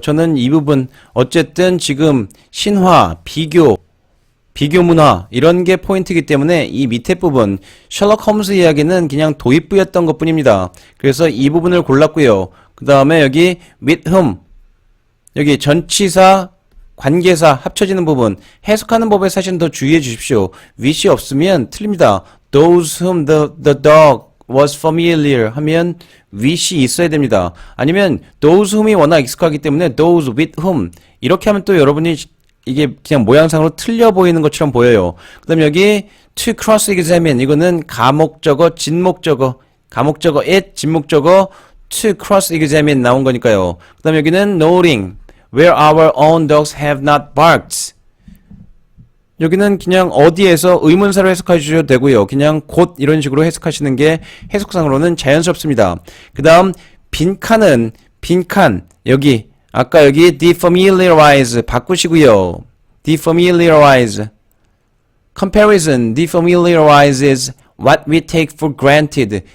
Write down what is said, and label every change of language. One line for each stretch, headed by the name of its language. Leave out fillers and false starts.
Korean: 저는 이 부분 어쨌든 지금 신화, 비교 문화 이런 게 포인트이기 때문에 이 밑에 부분 셜록 홈즈 이야기는 그냥 도입부였던 것 뿐입니다. 그래서 이 부분을 골랐고요. 그 다음에 여기 with whom, 여기 전치사 관계사 합쳐지는 부분 해석하는 법에 사실은 더 주의해 주십시오. with이 없으면 틀립니다.
English: Those whom the dog was familiar
Korean: 하면 with이 있어야 됩니다. 아니면 those whom이 워낙 익숙하기 때문에 those with whom 이렇게 하면 또 여러분이 이게 그냥 모양상으로 틀려 보이는 것처럼 보여요. 그 다음에 여기 to cross examine 이거는 가목적어, 진목적어, 가목적어 it, 진목적어 to cross examine 나온 거니까요. 그 다음에 여기는
English: noting where our own dogs have not barked.
Korean: 여기는 그냥 어디에서 의문사로 해석해 주셔도 되고요. 그냥 곧 이런 식으로 해석하시는 게 해석상으로는 자연스럽습니다. 그 다음 빈칸은 빈칸 여기 아까 여기 defamiliarize 바꾸시고요.
English: defamiliarize comparison defamiliarizes what we take for granted.